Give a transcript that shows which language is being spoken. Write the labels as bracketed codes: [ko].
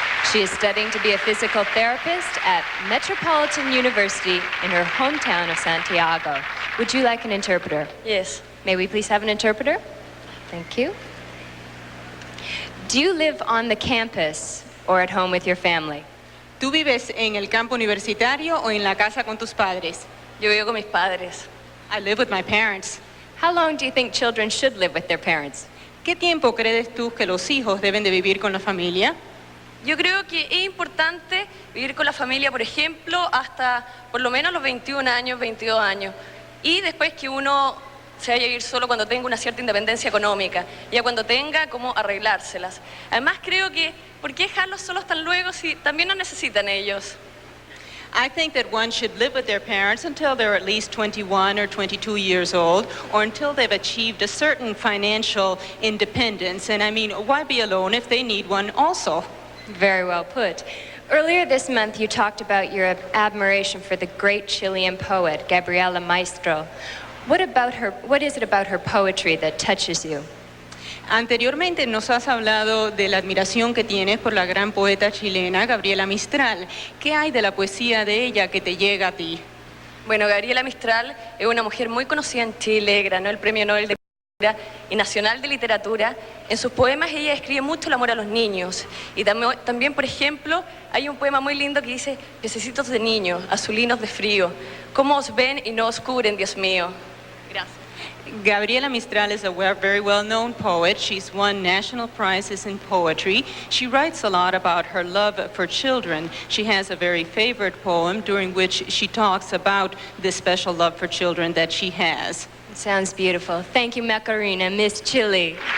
[en] She is studying to be a physical therapist at Metropolitan University in her hometown of Santiago. Would you like an interpreter? Yes. May we please have an interpreter? Thank you. Do you live on the campus or at home with your family? [es] ¿Tú vives en el campo universitario o en la casa con tus padres? Yo vivo con mis padres. [en] I live with my parents. How long do you think children should live with their parents? [es] ¿Qué tiempo crees tú que los hijos deben de vivir con la familia? Yo creo que es importante vivir con la familia, por ejemplo, hasta por lo menos los 21 años, 22 años. Y después que uno se vaya a vivir solo cuando tenga una cierta independencia económica, ya cuando tenga cómo arreglárselas. Además creo que, ¿por qué dejarlos solos tan luego si también nos necesitan ellos? [en] I think that one should live with their parents until they're at least 21 or 22 years old, or until they've achieved a certain financial independence. And I mean, why be alone if they need one also? Very well put. Earlier this month, you talked about your admiration for the great Chilean poet, Gabriela Mistral. What is it about her poetry that touches you? [es] Anteriormente nos has hablado de la admiración que tienes por la gran poeta chilena, Gabriela Mistral. ¿Qué hay de la poesía de ella que te llega a ti? Bueno, Gabriela Mistral es una mujer muy conocida en Chile, ganó el Premio Nobel de Literatura y Nacional de Literatura. En sus poemas ella escribe mucho el amor a los niños. Y también, por ejemplo, hay un poema muy lindo que dice: pececitos de niño, azulinos de frío, ¿cómo os ven y no os cubren, Dios mío? Gracias. [en] Gabriela Mistral is a very well-known poet. She's won national prizes in poetry. She writes a lot about her love for children. She has a very favorite poem during which she talks about this special love for children that she has. It sounds beautiful. Thank you, Macarena, Miss Chile.